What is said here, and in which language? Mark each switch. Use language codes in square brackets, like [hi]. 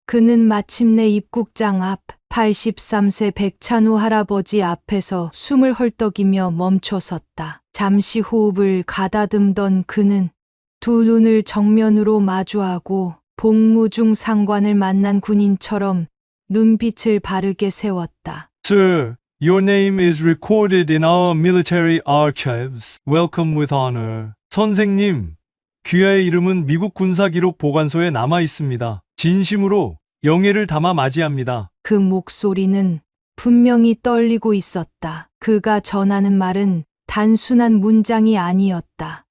[ko] 그는 마침내 입국장 앞 83세 백찬호 할아버지 앞에서 숨을 헐떡이며 멈춰섰다. 잠시 호흡을 가다듬던 그는 두 눈을 정면으로 마주하고 복무 중 상관을 만난 군인처럼 눈빛을 바르게 세웠다. [en] Sir, your name is recorded in our military archives. Welcome with honor. [ko] 선생님, 귀하의 이름은 미국 군사기록 보관소에 남아 있습니다. 진심으로 영예를 담아 맞이합니다. 그 목소리는 분명히 떨리고 있었다. 그가 전하는 말은 단순한 문장이 아니었다.